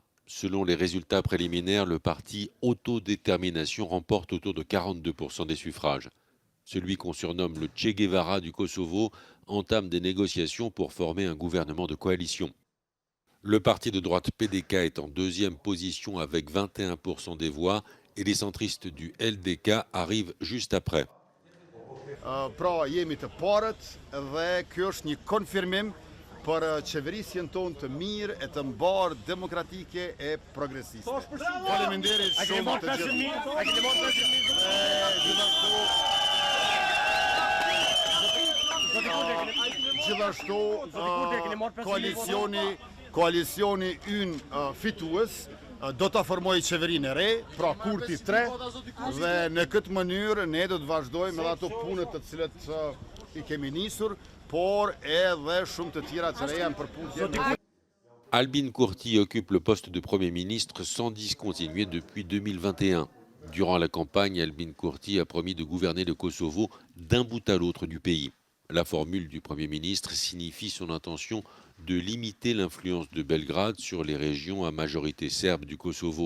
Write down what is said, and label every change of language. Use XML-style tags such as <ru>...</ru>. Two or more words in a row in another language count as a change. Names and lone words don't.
<fr>Selon les résultats préliminaires, le parti Autodétermination remporte autour de 42% des suffrages. Celui qu'on surnomme le Che Guevara du Kosovo entame des négociations pour former un gouvernement de coalition. Le parti de droite PDK est en deuxième position avec 21% des voix et les centristes du LDK arrivent juste après.</fr> <sq>Pra jemi të parët dhe kjo është një konfirmim për qeverisjen tonë të mirë e të mbarë demokratike e progresiste. Faleminderit shumë të gjithashtu koalicioni ynë fitues do ta formojë qeverinë e re, pra Kurti 3, dhe në këtë mënyrë ne do të vazhdojmë edhe ato punët të cilat I kemi nisur, por edhe shumë të tjera të reja në përputhje.</sq> <fr>Albin Kurti occupe le poste de Premier ministre sans discontinuer depuis 2021. Durant la campagne, Albin Kurti a promis de gouverner le Kosovo d'un bout à l'autre du pays. La formule du Premier ministre signifie son intention de limiter l'influence de Belgrade sur les régions à majorité serbe du Kosovo.</fr>